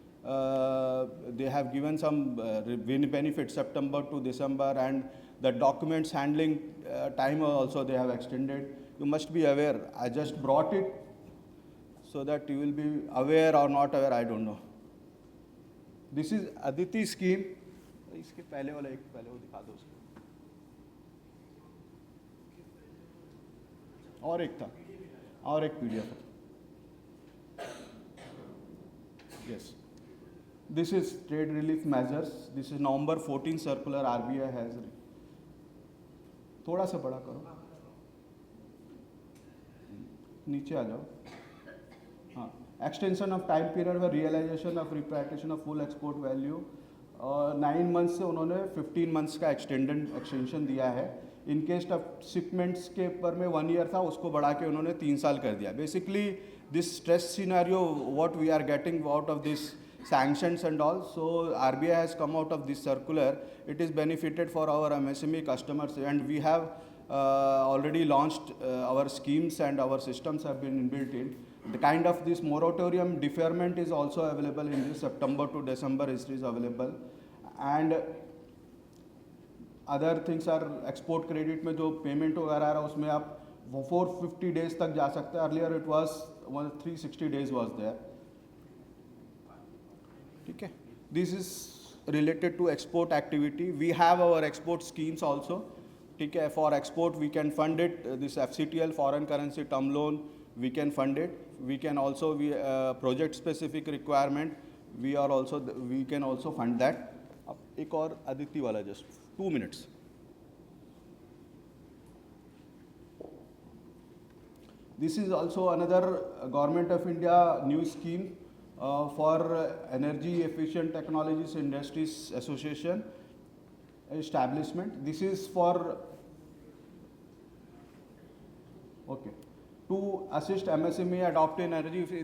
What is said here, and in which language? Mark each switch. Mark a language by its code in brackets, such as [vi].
[en] They have given some benefit September to December, and the documents handling time also they have extended. You must be aware. I just brought it so that you will be aware or not aware, I don't know. This is Aditi scheme. [hi] इसके पहले वाला एक पहले वो दिखा दो उसको. और एक था, और एक PDF. [en] Yes. This is trade relief measures. This is November 14 circular RBI has. [hi] थोड़ा सा बड़ा करो. नीचे आ जाओ. हाँ. [en] Extension of time period for realization of repatriation of full export value. [hi] 9 months से उन्होंने 15 months का extension दिया है. [en] In case of shipments [hi] के ऊपर में 1 year था, उसको बढ़ा के उन्होंने 3 साल कर दिया. [en] Basically, this stress scenario, what we are getting out of this sanctions and all, so RBI has come out of this circular. It is benefited for our MSME customers, and we have already launched our schemes and our systems have been inbuilt in. The kind of this moratorium deferment is also available in this September to December is available, and other things are export credit [hi] में जो payment वगैरह आ रहा है उसमें आप 450 days तक जा सकते हैं. [en] Earlier it was 360 days was there. [hi] ठीक है. [en] This is related to export activity. We have our export schemes also. [hi] ठीक है. [en] For export we can fund it. This FCTL foreign currency term loan we can fund it. We can also project specific requirement. We can also fund that. [hi] अब एक और आदित्य वाला [en] just 2 minutes. This is also another Government of India new scheme for Energy Efficient Technologies Industries Association establishment. This is for to assist MSME adopt in energy.